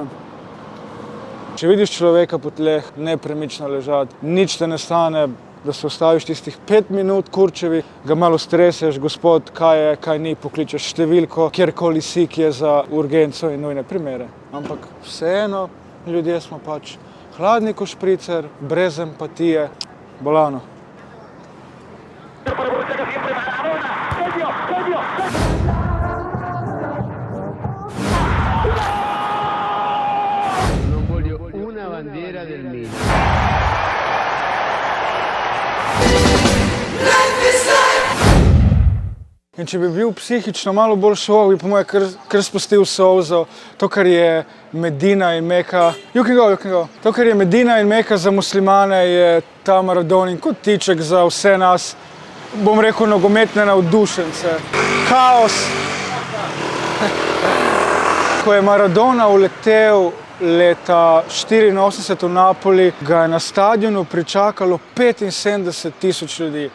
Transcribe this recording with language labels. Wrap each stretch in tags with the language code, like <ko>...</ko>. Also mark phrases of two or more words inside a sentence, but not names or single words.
<sl>Če vidiš človeka po tleh, nepremično ležati, nič te ne stane, da se ustaviš tistih 5 minut, kurčevi, ga malo streseš, gospod, kaj je, kaj ni, pokličeš številko, kjerkoli si, ki je za urgenco in nujne primere. Ampak vseeno, ljudje smo pač hladni kot špricer, brez empatije, bolano.</sl> <it>Non voglio una bandiera del Milan.</it> <sl>In če bi bil psihično malo bolj šel, bi po moje kar spustil solzo. To, kar je Medina in Meka,</sl> <en>you can go.</en> <sl>To, kar je Medina in Meka za muslimane, je ta Maradonin kot tiček za vse nas, bom rekel, nogometne navdušence. Kaos. Ko je Maradona uletel leta 1984 v Napoli, ga je na stadionu pričakalo 75,000 ljudi.</sl>